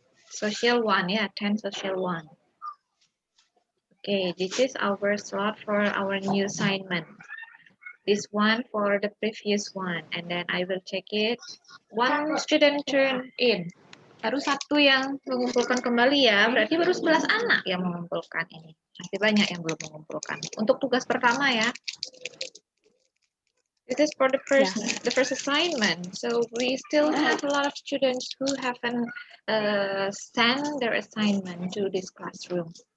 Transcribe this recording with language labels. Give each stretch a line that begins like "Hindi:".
English: Social 1, yeah, 10 social 1. Okay, this is our slot for our new assignment. This one for the previous one, and then I will check it. One student turn in.
Indonesian: Baru satu yang mengumpulkan kembali ya, berarti baru 11 anak yang mengumpulkan ini. Masih banyak yang belum mengumpulkan. Untuk tugas pertama ya.
English: This is for the first assignment. So we still have a lot of students who haven't sent their assignment to this classroom.